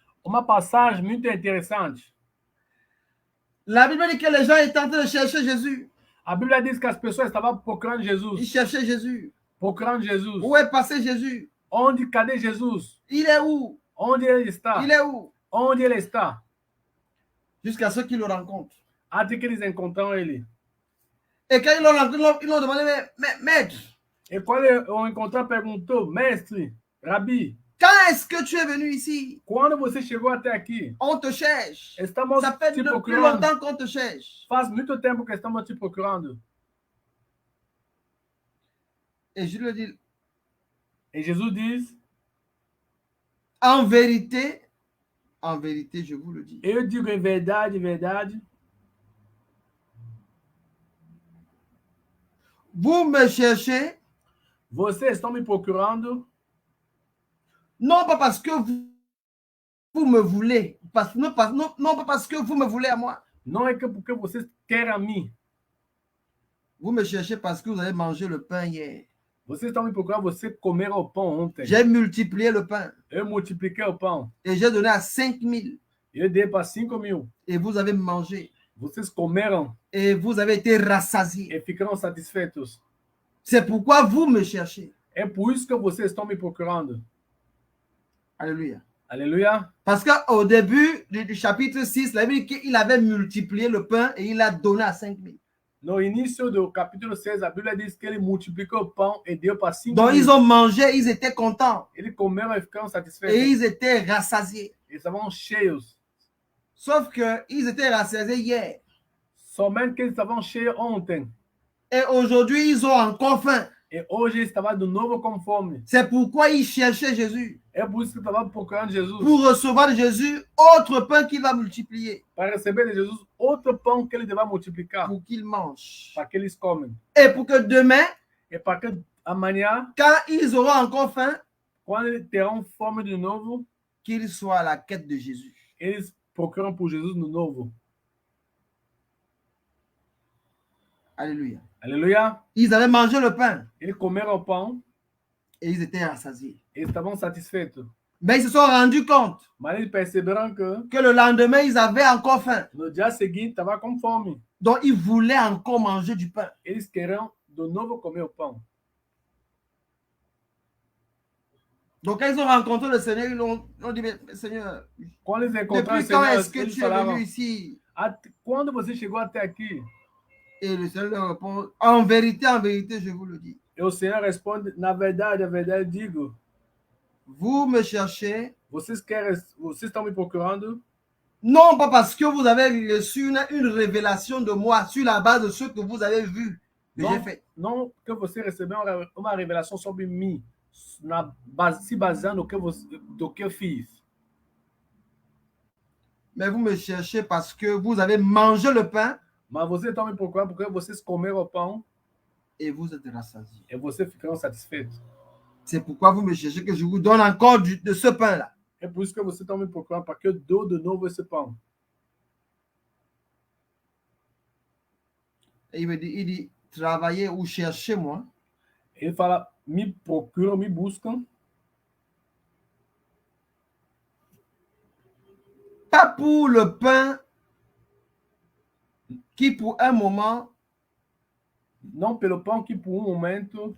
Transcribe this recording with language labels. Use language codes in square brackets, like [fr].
[pt] Uma passagem muito interessante. [fr] La Bible dit que les gens étaient en train de chercher Jésus. [pt] A Bíblia diz que as pessoas estavam procurando [fr] Ils [pt] Jesus. [fr] cherchaient Jésus. [pt] procurando Jesus. [fr] Où est passé Jésus? [pt] Onde, cadê Jesus? [fr] Il est où? [pt] Onde ele está? [fr] Il est où? [pt] Onde ele está? [fr] Jusqu'à ce qu'ils le rencontrent. [pt] Até que eles encontram ele. [fr] Et quand ils l'ont rencontré, ils l'ont demandé, mais maître, [pt] E quando o encontrou, perguntou, mestre, Rabi, [fr] quand est-ce que tu es venu ici? [pt] quando você chegou até aqui? [fr] On te cherche. [pt] Estamos [fr] Ça fait [pt] te [fr] depuis [pt] procurando. [fr] longtemps qu'on te cherche. [pt] Faz muito tempo que estamos te procurando. [fr] Et je lui dis, [pt] E Jesus diz, [fr] en vérité, je vous le dis. [pt] eu digo em verdade, verdade, [fr] Vous me cherchez, [pt] vocês estão me procurando, [fr] non pas parce que vous me voulez, non pas parce que vous me voulez à moi. [pt] não é que porque vocês querem a mim. [fr] Vous me cherchez parce que vous avez mangé le pain hier. [pt] Vocês estão me procurando, vocês comeram o pão ontem. [fr] J'ai multiplié le pain [pt] Eu multipliquei o pão. [fr] et j'ai donné à 5000 [pt] Eu dei para 5.000. [fr] et vous avez mangé [pt] Vocês comeram [fr] et vous avez été rassasiés. [pt] e ficaram satisfeitos. [fr] C'est pourquoi vous me cherchez. [pt] É por isso que vocês estão me procurando. [fr] Alléluia. [pt] Aleluia. [fr] Parce qu'au début du chapitre 6, la Bible dit qu'il avait multiplié le pain et il l'a donné à 5000. [pt] No início do capítulo 6, a Bíblia diz que ele multiplicou o pão e deu para 5.000. [fr] Donc ils ont mangé, ils étaient contents [pt] Eles comeram e ficaram [fr] et [pt] satisfeitos. [fr] ils étaient rassasiés. [pt] Eles estavam cheios. [fr] Sauf qu'ils étaient rassasiés hier. [pt] Somente que eles estavam cheios ontem. [fr] Et aujourd'hui, ils ont encore faim. [pt] E hoje eles estavam de novo com fome. [fr] C'est pourquoi ils cherchaient Jésus. [pt] É por isso que estavam procurando Jesus. [fr] Pour recevoir de Jésus autre pain qu'il va multiplier. [pt] Para receber de Jesus outro pão que ele vai multiplicar. [fr] Pour qu'ils mangent. [pt] Para que eles comem. [fr] Et pour que demain, [pt] E para que amanhã, [fr] quand ils auront encore faim, [pt] quando eles terão fome de novo, [fr] qu'ils soient à la quête de Jésus. [pt] eles procuram por Jesus no novo. [fr] Alléluia. [pt] Aleluia. [fr] Ils avaient mangé le pain [pt] Eles comeram o pão [fr] et ils étaient rassasiés. [pt] e estavam satisfeitos. [fr] Mais ils se sont rendus compte [pt] Mas eles perceberam que [fr] que le lendemain, ils avaient encore faim. [pt] no dia seguinte estava com fome. [fr] Donc, ils voulaient encore manger du pain. [pt] Eles queriam de novo comer o pão. [fr] Donc, quand ils ont rencontré le Seigneur, ils ont dit, mais Seigneur, [pt] Quando eles encontraram o [fr] depuis quand [pt] Senhor, [fr] est-ce que [pt] eles [fr] tu es [pt] falaram, [fr] venu ici? [pt] quando você chegou até aqui? [fr] Et le Seigneur leur répond, en vérité, je vous le dis. [pt] E o Senhor responde, na verdade, digo, [fr] Vous me cherchez, [pt] vocês estão me procurando, [fr] non pas parce que vous avez reçu une révélation de moi sur la base de ce que vous avez vu que j'ai fait. [pt] não que você recebeu uma revelação sobre mim, se baseando do que eu fiz. [fr] Mais vous me cherchez parce que vous avez mangé le pain [pt] Mas vocês estão me procurando porque vocês comeram o pão [fr] et vous êtes rassasiés. [pt] e vocês ficaram satisfeitos. [fr] C'est pourquoi vous me cherchez que je vous donne encore de ce pain-là. [pt] É por isso que vocês estão me procurando, para que eu dou de novo esse pão. [fr] Et il dit, travaillez ou cherchez-moi. [pt] Ele fala, me procuram, me buscam, [fr] Pas pour le pain qui pour un moment [pt] não pelo pão que por momento